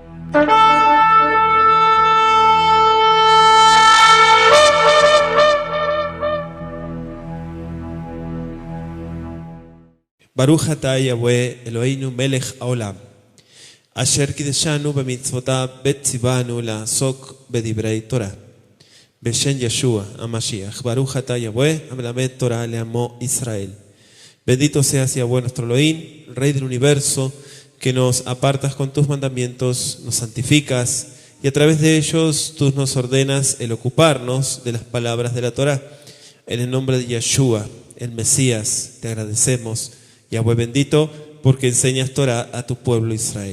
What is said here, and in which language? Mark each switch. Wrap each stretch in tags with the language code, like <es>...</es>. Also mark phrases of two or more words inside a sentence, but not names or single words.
<he>ברוך אתה יהוה אלוהינו מלך העולם אשר קדשנו במצוותיו וצוונו לעסוק בדברי תורה. בשם ישוע המשיח ברוך אתה יהוה המלמד תורה לעמו ישראל.</he> <es>Bendito seas Yahweh nuestro Elohim, Rey del universo, que nos apartas con tus mandamientos, nos santificas y a través de ellos tú nos ordenas el ocuparnos de las palabras de la Torah. En el nombre de Yeshua, el Mesías, te agradecemos, Yahweh bendito, porque enseñas Torah a tu pueblo Israel.</es>